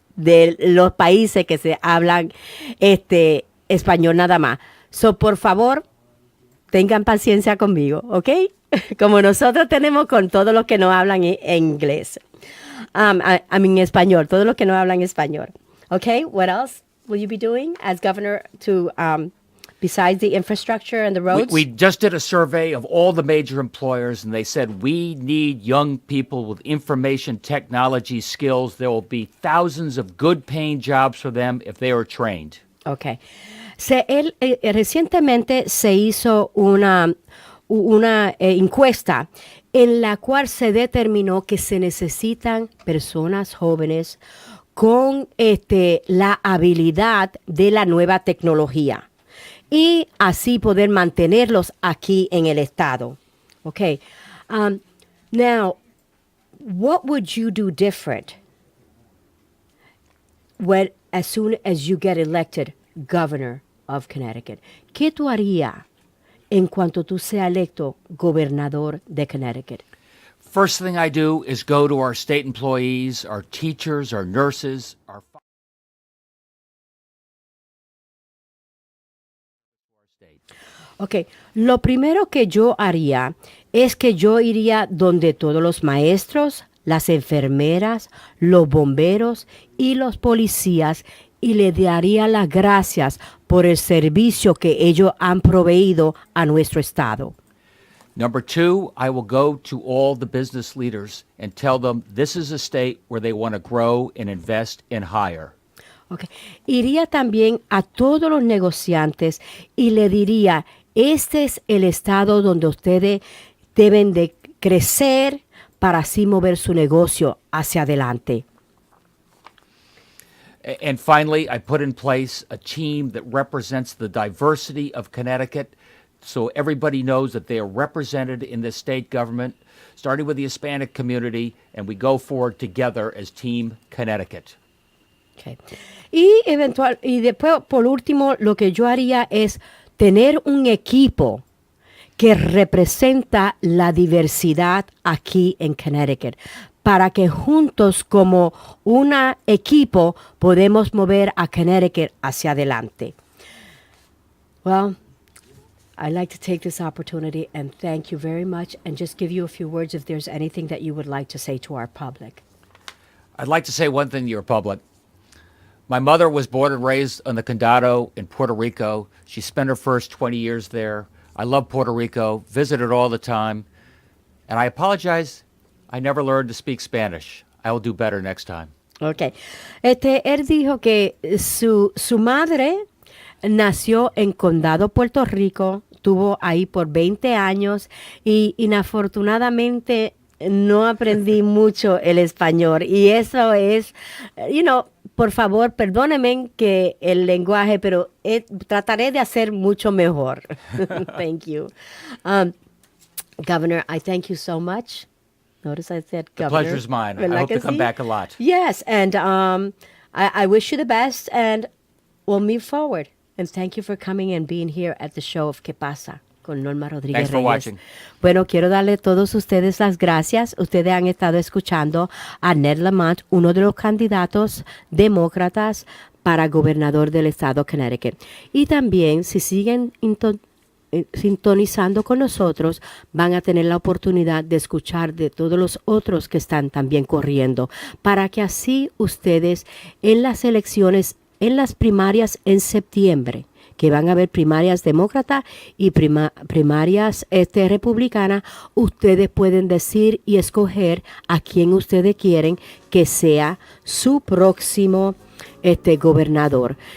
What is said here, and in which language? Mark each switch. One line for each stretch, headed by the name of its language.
Spanish: de los países que se hablan español nada más. So, por favor, tengan paciencia conmigo, ¿ok? Como nosotros tenemos con todos los que no hablan en inglés. Español, todos los que no hablan español.
English: Okay, what else will you be doing as governor to, besides the infrastructure and the roads? We just did a survey of all the major employers, and they said we need young people with information technology skills. There will be thousands of good-paying jobs for them if they are trained. Okay.
Spanish: Recientemente se hizo una encuesta en la cual se determinó que se necesitan personas jóvenes con la habilidad de la nueva tecnología y así poder mantenerlos aquí en el estado.
English: Okay. Now, what would you do different as soon as you get elected governor of Connecticut?
Spanish: ¿Qué tú harías en cuanto tú seas electo gobernador de Connecticut?
English: First thing I do is go to our state employees, our teachers, our nurses, our state.
Spanish: Ok, lo primero que yo haría es que yo iría donde todos los maestros, las enfermeras, los bomberos y los policías y le daría las gracias por el servicio que ellos han proveído a nuestro estado.
English: Number two, I will go to all the business leaders and tell them this is a state where they want to grow and invest and hire. Okay.
Spanish: Iría también a todos los negociantes y le diría, este es el estado donde ustedes deben de crecer para así mover su negocio hacia adelante.
English: And finally, I put in place a team that represents the diversity of Connecticut so everybody knows that they are represented in the state government, starting with the Hispanic community, and we go forward together as Team Connecticut. Okay.
Spanish: Y después, por último, lo que yo haría es tener un equipo que representa la diversidad aquí en Connecticut, para que juntos como un equipo podemos mover a Connecticut hacia adelante.
English: Well, I'd like to take this opportunity and thank you very much and just give you a few words if there's anything that you would like to say to our public. I'd like to say one thing to your public. My mother was born and raised on the Candidato in Puerto Rico. She spent her first 20 years there. I love Puerto Rico, visited all the time, and I apologize, I never learned to speak Spanish. I will do better next time. Okay.
Spanish: Él dijo que su madre nació en Condado, Puerto Rico, estuvo ahí por 20 años y inafortunadamente no aprendí mucho el español. Y eso es, por favor, perdónenme que el lenguaje, pero trataré de hacer mucho mejor.
English: Thank you. Governor, I thank you so much. Notice I said governor. The pleasure's mine. I hope to come back a lot. Yes, and I wish you the best, and we'll move forward. And thank you for coming and being here at the show of K-Pasa con Norma Rodríguez. Thanks for watching.
Spanish: Bueno, quiero darle a todos ustedes las gracias. Ustedes han estado escuchando a Ned Lamon, uno de los candidatos demócratas para gobernador del estado de Connecticut. Y también, si siguen sintonizando con nosotros, van a tener la oportunidad de escuchar de todos los otros que están también corriendo, para que así ustedes en las elecciones, en las primarias en septiembre, que van a haber primarias demócratas y primarias republicanas, ustedes pueden decir y escoger a quién ustedes quieren que sea su próximo gobernador.